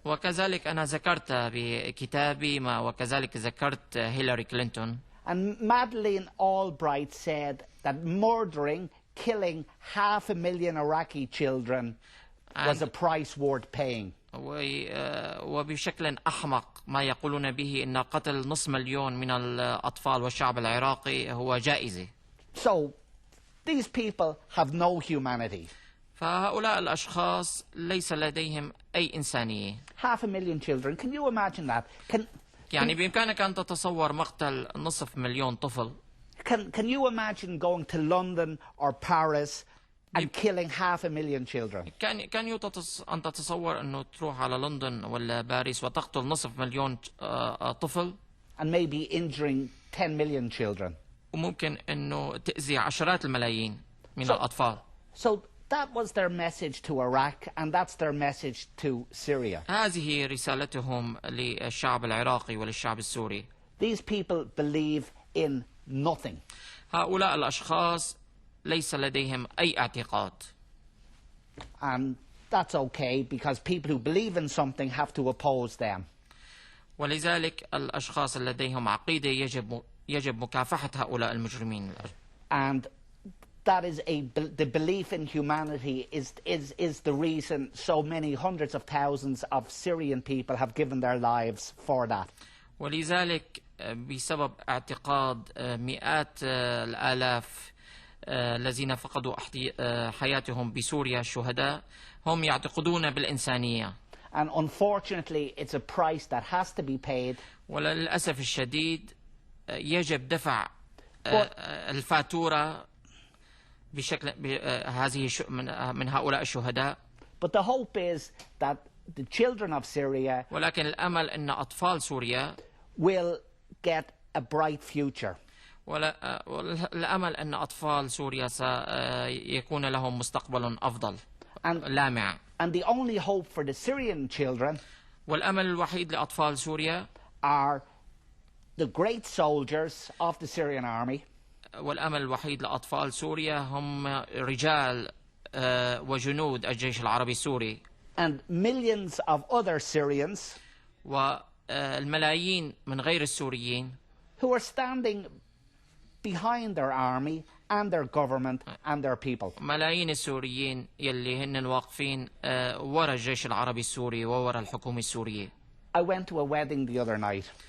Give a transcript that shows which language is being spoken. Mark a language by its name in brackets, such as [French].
[Arabic] وكذلك أنا ذكرت بكتابي وكذلك ذكرت هيلاري كلينتون. [English] And Madeleine Albright said that murdering, killing 500,000 Iraqi children was a price worth paying. [Arabic] وبشكل أحمق ما يقولون به إن قتل 500,000 من الأطفال والشعب العراقي هو جائزة. [English] So these people have no humanity. [Arabic] فهؤلاء الأشخاص ليس لديهم أي إنسانية. [English] 500,000 children. Can you imagine that? [Arabic] يعني بإمكانك أن تتصور مقتل 500,000 طفل. [English] Can you imagine going to London or Paris and killing 500,000 children? [Arabic] كان أن تتصور أنه تروح على لندن ولا باريس وتقتل 500,000 طفل. [English] And maybe injuring 10 million children. [Arabic] وممكن أنه تأذي عشرات الملايين من الأطفال. [English] So that was their message to Iraq, and that's their message to Syria. [Arabic] هذه رسالتهم للشعب العراقي وللشعب السوري. [English] These people believe in nothing. [Arabic] هؤلاء الأشخاص ليس لديهم أي اعتقاد. [English] And that's okay, because people who believe in something have to oppose them. [Arabic] ولذلك الأشخاص لديهم عقيدة يجب مكافحة هؤلاء المجرمين. [English] And that is the belief in humanity is the reason so many hundreds of thousands of Syrian people have given their lives for that. [Arabic] ولذلك بسبب اعتقاد مئات الآلاف الذين فقدوا حياتهم بسوريا الشهداء هم يعتقدون بالإنسانية. [English] And unfortunately it's a price that has to be paid. [Arabic] وللأسف الشديد يجب دفع الفاتورة بشكل هذه من هؤلاء الشهداء. [English] But the hope is that the children of Syria [Arabic] ولكن الأمل أن أطفال سوريا [English] will get a bright future. [Arabic] والأمل أن أطفال سوريا سيكون لهم مستقبل أفضل لامع. [English] And the only hope for the Syrian children [Arabic] والأمل الوحيد لأطفال سوريا [English] are the great soldiers of the Syrian army. [Arabic] والأمل الوحيد لأطفال سوريا هم رجال وجنود الجيش العربي السوري. [English] And millions of other Syrians [Arabic] والملايين من غير السوريين [English] who are standing behind their army and their government and their people. [Arabic] ملايين السوريين يلي هن واقفين وراء الجيش العربي السوري ووراء الحكومة السورية. [English] I went to a wedding the other night.